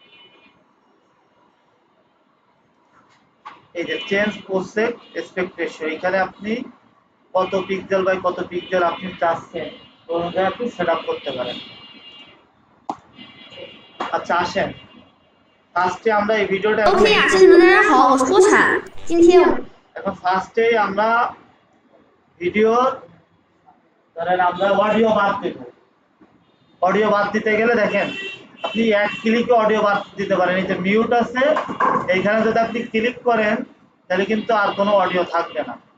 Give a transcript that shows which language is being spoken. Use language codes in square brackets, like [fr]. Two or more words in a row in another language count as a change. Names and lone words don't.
[bn] এই যে [en] change project aspect ratio, [bn] এখানে আপনি কত [en] pixel by [bn] কত পিক্সেল আপনি চাচ্ছেন ওই অনুযায়ী আপনি [en] set up [bn] করতে পারেন। আচ্ছা আসেন ফার্স্টে আমরা এই ভিডিওটা [zh] OK 雅亲你们大家好，我是郭产。今天我 [bn] এখন ফার্স্টে আমরা ভিডিওর ধরেন আমরা অডিও বাদ দেব। অডিও বাদ দিতে গেলে দেখেন আপনি এক ক্লিকে অডিও বাদ দিতে পারেন। এই যে মিউট আছে, এইখানে যদি আপনি ক্লিক করেন তাহলে কিন্তু আর কোনো অডিও থাকবে না।